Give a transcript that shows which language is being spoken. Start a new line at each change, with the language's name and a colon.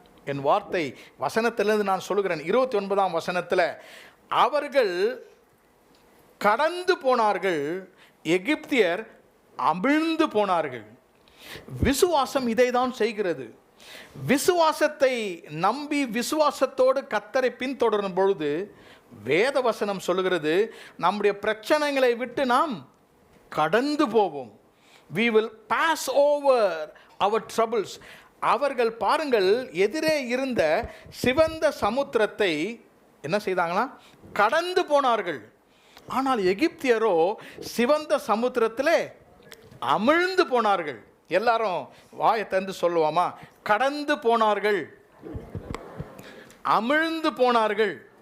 Tamil: என் வார்த்தை வசனத்திலிருந்து நான் சொல்லுகிறேன். 29ஆம் வசனத்தில், அவர்கள் கடந்து போனார்கள், எகிப்தியர் அமிழ்ந்து போனார்கள். விசுவாசம் இதை தான் செய்கிறது. விசுவாசத்தை நம்பி விசுவாசத்தோடு கர்த்தரை பின்தொடரும் பொழுது வேத வசனம் சொல்லுகிறது, நம்முடைய பிரச்சனைகளை விட்டு நாம் கடந்து போவோம்.
English: we will pass over our troubles.
Tamil: அவர்கள் பாருங்கள், எதிரே இருந்த சிவந்த சமுத்திரத்தை என்ன செய்தாங்களா, கடந்து போனார்கள். ஆனால் எகிப்தியரோ சிவந்த சமுத்திரத்திலே அமிழ்ந்து போனார்கள். எல்லாரும் வாயை திறந்து சொல்லுவோமா? கடந்து போனார்கள், அமிழ்ந்து போனார்கள்.